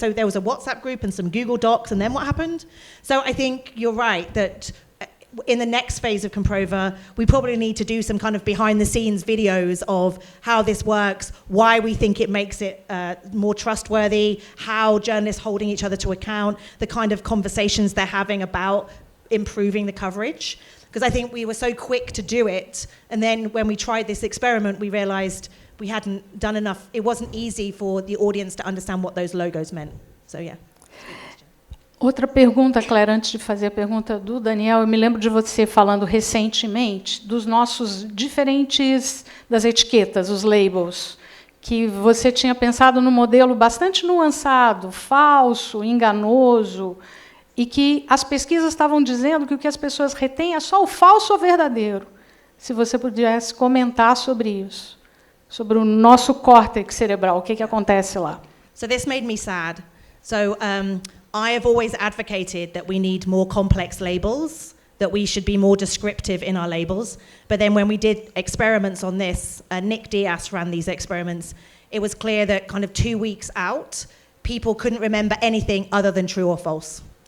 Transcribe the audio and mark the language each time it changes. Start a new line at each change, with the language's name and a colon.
English: So there was a WhatsApp group and some Google Docs, and then what happened? So I think you're right that in the next phase of Comprova, we probably need to do some kind of behind-the-scenes videos of how this works, why we think it makes it more trustworthy, how journalists holding each other to account, the kind of conversations they're having about improving the coverage. Because I think we were so quick to do it, and then when we tried this experiment, we realized we hadn't done enough. It wasn't easy for the audience to understand what those logos meant. So, yeah.
Portuguese: Outra pergunta, Claire, antes de fazer a pergunta do Daniel, eu me lembro de você falando recentemente dos nossos diferentes, das etiquetas, os labels, que você tinha pensado num modelo bastante nuançado, falso, enganoso, e que as pesquisas estavam dizendo que o que as pessoas retêm é só o falso ou verdadeiro. Se você pudesse comentar sobre isso, sobre o nosso córtex cerebral, o que acontece lá.
English: So this made me sad. So I have always advocated that we need more complex labels, that we should be more descriptive in our labels. But then when we did experiments on this, Nick Diaz ran these experiments, it was clear that kind of 2 weeks out, people couldn't remember anything other than true or false.